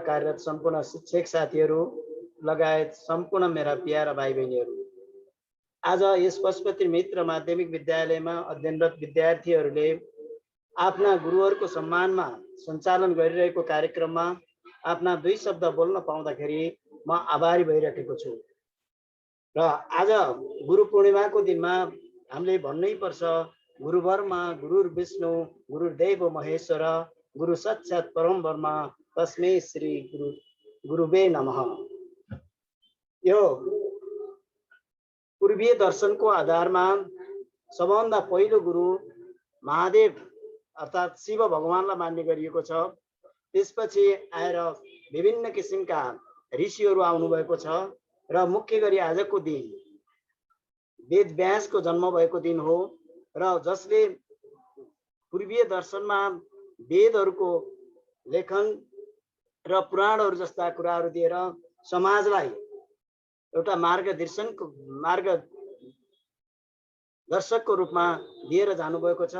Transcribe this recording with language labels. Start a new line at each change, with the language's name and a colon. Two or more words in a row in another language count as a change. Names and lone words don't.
Nepali: कार्यरत सम्पूर्ण शिक्षक साथीहरू लगायत सम्पूर्ण मेरा प्यारा भाइ बहिनीहरू, आज यस पशुपति मित्र माध्यमिक विद्यालयमा अध्ययनरत विद्यार्थीहरूले आफ्ना गुरुहरूको सम्मानमा सञ्चालन गरिरहेको कार्यक्रममा आफ्ना दुई शब्द बोल्न पाउँदाखेरि म आभारी भइरहेको छु। र आज गुरु पूर्णिमाको दिनमा हामीले भन्नै पर्छ,
Sanskrit: गुरु ब्रह्मा गुरु विष्णु गुरुदेव महेश्वर गुरु साक्षात् परम ब्रह्म तस्मै श्री गुरुवे नमः।
Nepali: यो पूर्वीय दर्शनको आधारमा सबभन्दा पहिलो गुरु महादेव अर्थात् शिव भगवानलाई मान्ने गरिएको छ। त्यसपछि आएर विभिन्न किसिमका ऋषिहरू आउनुभएको छ र मुख्य गरी आजको दिन वेद व्यासको जन्म भएको दिन हो र जसले पूर्वीय दर्शनमा वेदहरूको लेखन र पुराणहरू जस्ता कुराहरू दिएर समाजलाई एउटा मार्गदर्शकको रूपमा दिएर जानुभएको छ।